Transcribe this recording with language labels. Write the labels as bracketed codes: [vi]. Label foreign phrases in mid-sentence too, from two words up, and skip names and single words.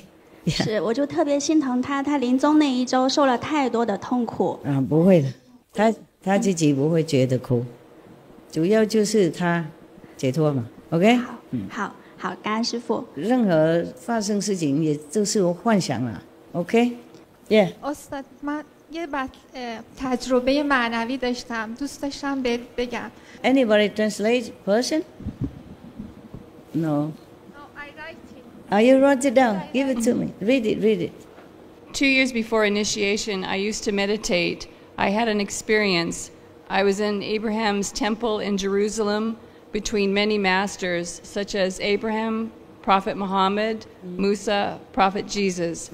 [zh] 是，我就特别心疼他，他临终那一周受了太多的痛苦。啊，不会的，他自己不会觉得苦，主要就是他解脱嘛 ，OK。好，感恩师父。任何发生事情也就是幻想啦 ， [en] OK。Yeah。 [fa] استاد من یه تجربه معنوی داشتم، دوست داشتم بهت بگم. [en] Anybody translate person? No. No, I write it. Oh, you wrote it down. Give it to me. Read it. 2 years before initiation, I used to meditate. I had an experience. I was in Abraham's temple in Jerusalem between many masters, such as Abraham, Prophet Muhammad, Musa, Prophet Jesus.